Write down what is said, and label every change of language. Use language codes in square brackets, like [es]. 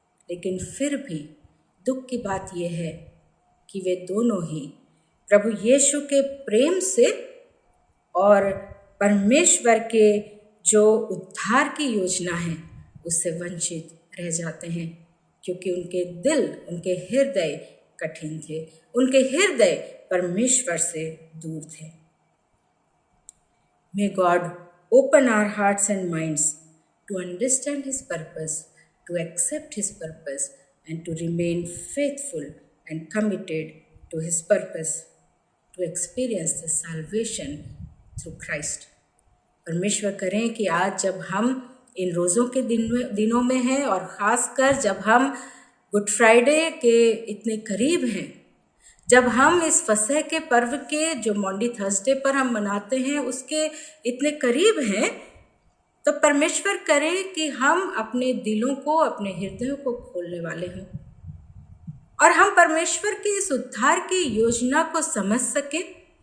[hi] लेकिन फिर भी दुख की बात यह है कि वे दोनों ही प्रभु यीशु के प्रेम से और परमेश्वर के जो उद्धार की योजना है उससे वंचित रह जाते हैं, क्योंकि उनके दिल, उनके हृदय कठिन थे, उनके हृदय परमेश्वर से दूर थे। [en] May God open our hearts and minds to understand His purpose, to accept His purpose, and to remain faithful and committed to His purpose, to experience the salvation through Christ. [hi] परमेश्वर करें कि आज जब हम इन रोज़ों के दिनों में हैं और ख़ासकर जब हम गुड फ्राइडे के इतने करीब हैं, जब हम इस फसह के पर्व के जो मॉन्डी थर्सडे पर हम मनाते हैं उसके इतने करीब हैं, तो परमेश्वर करे कि हम अपने दिलों को, अपने हृदयों को खोलने वाले हों और हम परमेश्वर की इस उद्धार की योजना को समझ सकें।